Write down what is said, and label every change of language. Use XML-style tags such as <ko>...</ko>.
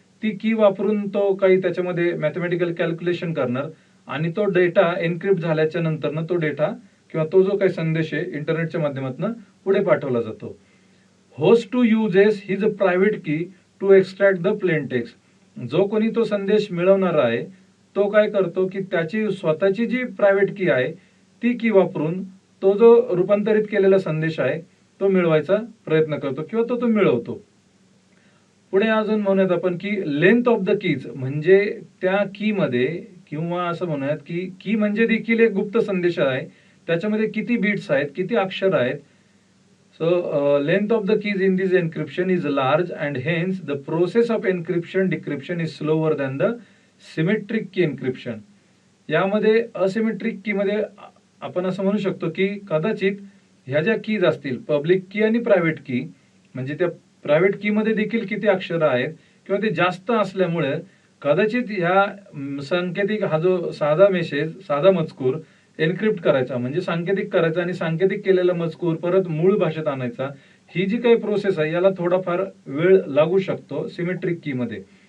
<mr>ती की वापरून तो काही त्याच्यामध्ये मॅथमॅटिकल कॅल्क्युलेशन करणार आणि तो डेटा एन्क्रिप्ट झाल्याच्या नंतर तो डेटा किंवा तो जो काही संदेश आहे इंटरनेटच्या माध्यमातून पुढे पाठवला जातो.</mr> <en>Host 2 uses his private key to extract the plain text.</en> <mr>जो कोणी तो संदेश मिळवणारा आहे तो काय करतो की त्याची स्वतःची जी प्रायव्हेट की आहे ती की वापरून तो जो रूपांतरित केलेला संदेश आहे तो मिळवायचा प्रयत्न करतो किंवा तो मिळवतो. पुढे अजून म्हणूयात आपण की</mr> <en>length of the keys,</en> <mr>म्हणजे त्या की मध्ये किंवा असं म्हणूयात की की म्हणजे देखील एक गुप्त संदेश आहे, त्याच्यामध्ये किती बिट्स आहेत, किती अक्षर आहेत.</mr> <en>So length of the keys in this encryption is large and hence the process of encryption decryption is slower than the symmetric key encryption.</en> <mr>यामध्ये असिमेट्रिक की मध्ये आपण असं म्हणू शकतो की कदाचित ह्या ज्या कीज असतील पब्लिक की आणि प्रायव्हेट की, म्हणजे त्या प्रायव्हेट की मध्ये देखील किती अक्षर आहेत किंवा ते जास्त असल्यामुळे कदाचित ह्या सांकेतिक हा जो साधा मेसेज, साधा मजकूर एन्क्रिप्ट करायचा म्हणजे सांकेतिक करायचा आणि सांकेतिक केलेला मजकूर परत मूळ भाषेत आणायचा, ही जी काही प्रोसेस आहे याला थोडाफार वेळ लागू शकतो सिमेट्रिक की मध्ये.</mr>